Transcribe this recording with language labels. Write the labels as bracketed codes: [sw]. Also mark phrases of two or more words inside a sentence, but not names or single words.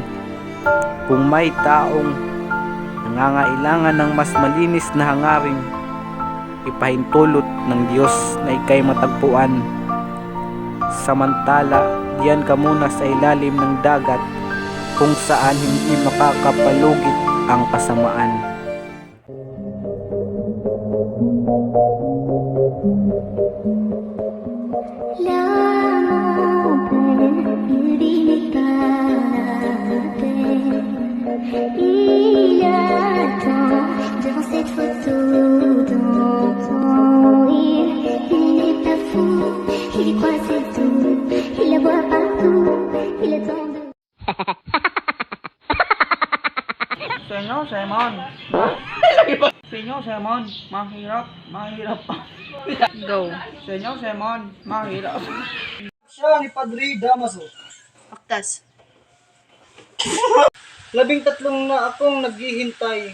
[tl] Kung may taong nangangailangan ng mas malinis na hangarin, ipahintulot ng Diyos na ikay matagpuan. Samantala, diyan ka muna sa ilalim ng dagat kung saan hindi makakapalugit ang kasamaan. [fr] Il attend devant cette photo dans ton rire. Il n'est pas fou, il y croit c'est tout. Il la voit partout, il attend de... [tl] Senyor Simon. Senyor Simon, mahirap. Go. Senyor Simon, mahirap. Siya ni Padre Damaso. Aktas. 13 na akong naghihintay.